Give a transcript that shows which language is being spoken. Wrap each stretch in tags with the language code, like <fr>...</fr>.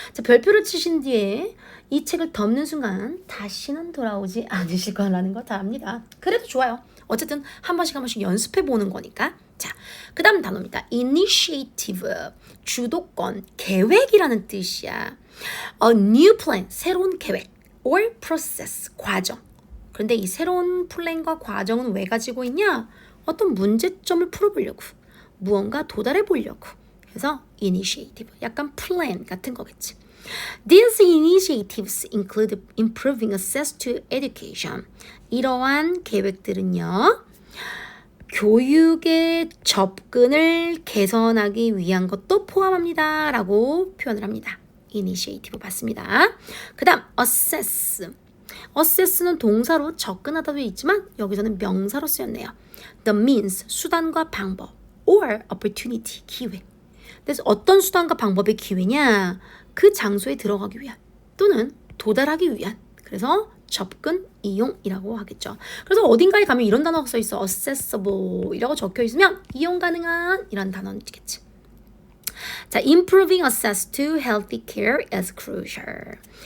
<ko>자, 별표를 치신 뒤에 이 책을 덮는 순간 다시는 돌아오지 않으실 거라는 거 다 압니다. 그래도 좋아요. 어쨌든 한 번씩 연습해 보는 거니까. 자, 그 다음 단어입니다. initiative, 주도권, 계획이라는 뜻이야.</ko> <en>A new plan, 새로운 계획, or process, 과정.</en> <ko>그런데 이 새로운 플랜과 과정은 왜 가지고 있냐? 어떤 문제점을 풀어보려고, 무언가 도달해 보려고. 그래서 initiative, 약간 플랜 같은 거겠지.</ko> <en>These initiatives include improving access to education.</en> <ko>이러한 계획들은요, 교육의 접근을 개선하기 위한 것도 포함합니다. 라고 표현을 합니다. initiative 봤습니다. 그 다음 assess. assess는 동사로 접근하다 되어 있지만 여기서는 명사로 쓰였네요.</ko> <en>The means, 수단과 방법, or opportunity, 기회.</en> <ko>그래서 어떤 수단과 방법의 기회냐? 그 장소에 들어가기 위한 또는 도달하기 위한, 그래서 접근, 이용이라고 하겠죠. 그래서 어딘가에 가면 이런 단어가 써 있어. accessible 이라고 적혀 있으면 이용 가능한 이런 단어는 있겠지.</ko> <en>자, improving access to healthy care is crucial.</en>